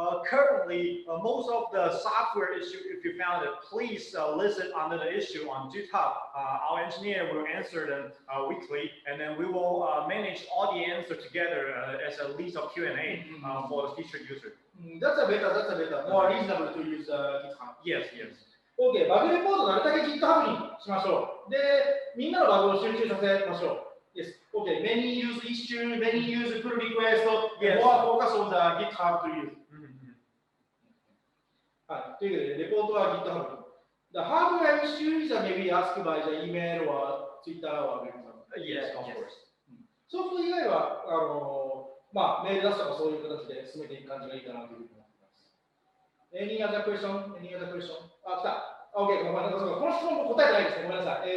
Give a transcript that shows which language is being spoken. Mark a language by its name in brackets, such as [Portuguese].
[English] Currently, most of the software issue, if you found it, please list it under the issue on GitHub. Our engineer will answer them weekly, and then we will manage all the answers together as a list of Q&A for the featured user. That's a better. More reasonable to use GitHub. Yes. [Japanese] OK、バグレポートなるだけ GitHub にしましょう。で、みんなのバグを集中させましょう。 [English] Yes. OK、many use issue, many use pull request, more focus on the GitHub to use. [Japanese] はい。というわけで、レポートは GitHub。 [English] The hardware issue is maybe asked by the email or Twitter or maybe Yes, of course. [Japanese] ソフト以外は、メール出すとかそういう形で進めていく感じがいいかなというふうに思っています。 [English] Any other question? [Japanese] あ、来た。 OK、この質問も答えてないですね。ごめんなさい。